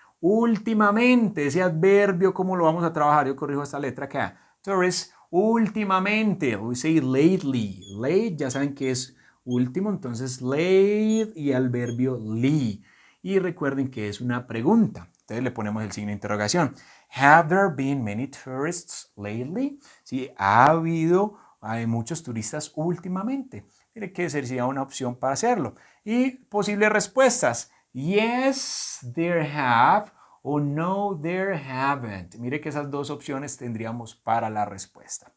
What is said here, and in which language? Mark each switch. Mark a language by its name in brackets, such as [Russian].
[Spanish] Últimamente, ese adverbio, ¿cómo lo vamos a trabajar? Yo corrijo esta letra acá. Tourist, últimamente, [English] we say lately. [Spanish] Late, ya saben que es último, entonces late y el verbio ly. Y recuerden que es una pregunta. Entonces le ponemos el signo de interrogación. [English] Have there been many tourists lately? [Spanish] Sí, ha habido muchos turistas últimamente. Mire que sería una opción para hacerlo. Y posibles respuestas. [English] Yes, there have. O no, there haven't. [Spanish] Mire que esas dos opciones tendríamos para la respuesta.